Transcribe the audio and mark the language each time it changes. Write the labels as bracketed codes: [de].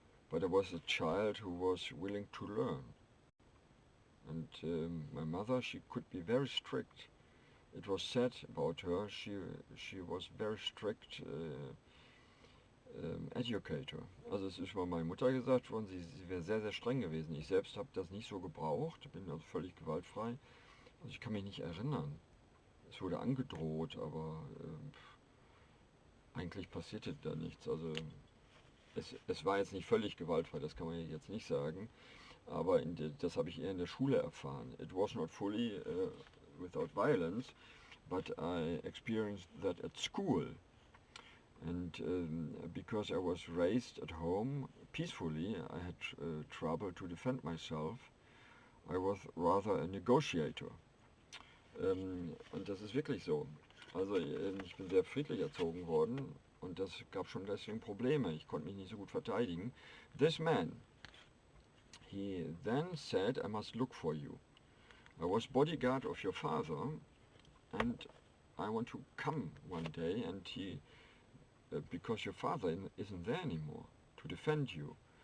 [en] But I was a child who was willing to learn. And my mother, she could be very strict. It was said about her, she was very strict educator. [de] Also es ist über meine Mutter gesagt worden, sie wäre sehr, sehr streng gewesen. Ich selbst habe das nicht so gebraucht, bin also völlig gewaltfrei. Also ich kann mich nicht erinnern. Es wurde angedroht, aber eigentlich passierte da nichts. Also es war jetzt nicht völlig gewaltfrei, das kann man jetzt nicht sagen. Aber das habe ich eher in der Schule erfahren. [en] It was not fully without violence, but I experienced that at school. And because I was raised at home peacefully, I had trouble to defend myself. I was rather a negotiator. [de] Und das ist wirklich so. Also ich bin sehr friedlich erzogen worden und das gab schon deswegen Probleme. Ich konnte mich nicht so gut verteidigen. [en] This man, he then said, I must look for you. I was bodyguard of your father, and I want to come one day, and because your father isn't there anymore to defend you.